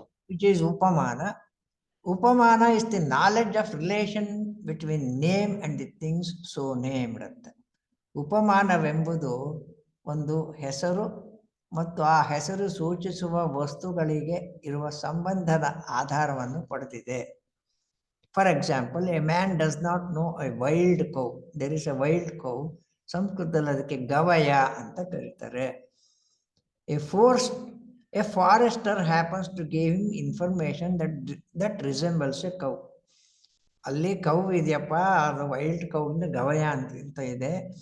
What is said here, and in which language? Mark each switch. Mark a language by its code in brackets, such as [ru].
[en] Which is ಉಪಮಾನ. ಉಪಮಾನ is the knowledge of relation between name and the things so named ಅಂತ. [kn] ಉಪಮಾನವೆಂಬುದು ಒಂದು ಹೆಸರು ಮತ್ತು ಆ ಹೆಸರು ಸೂಚಿಸುವ ವಸ್ತುಗಳಿಗೆ ಇರುವ ಸಂಬಂಧದ ಆಧಾರವನ್ನು ಪಡೆದಿದೆ. [en] For example, a man does not know a wild cow. There is a wild cow. [kn] ಸಂಸ್ಕೃತದಲ್ಲಿ ಅದಕ್ಕೆ ಗವಯ ಅಂತ ಕರೀತಾರೆ. [en] A forest, a forester happens to give him information that resembles a cow. [kn] ಅಲ್ಲಿ ಕೌ ಇದೆಯಪ್ಪ, ಅದು ವೈಲ್ಡ್ ಕೌವಿಂದ ಗವಯ ಅಂತ ಇದೆ.